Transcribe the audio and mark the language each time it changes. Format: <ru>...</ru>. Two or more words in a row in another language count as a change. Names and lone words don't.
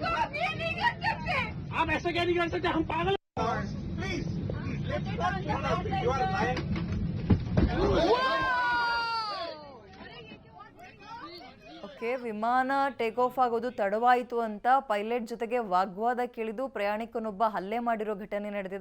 <hi>आप ऐसा क्या नहीं कर सकते? हम पागल।</hi> <kn>ಓಕೆ, ವಿಮಾನ ಟೇಕ್ ಆಫ್ ಆಗೋದು ತಡವಾಯಿತು ಅಂತ ಪೈಲಟ್ ಜೊತೆಗೆ ವಾಗ್ವಾದಕ್ಕಿಳಿದು ಪ್ರಯಾಣಿಕನೊಬ್ಬ ಹಲ್ಲೆ ಮಾಡಿರೋ ಘಟನೆ ನಡೆದಿದೆ.</kn>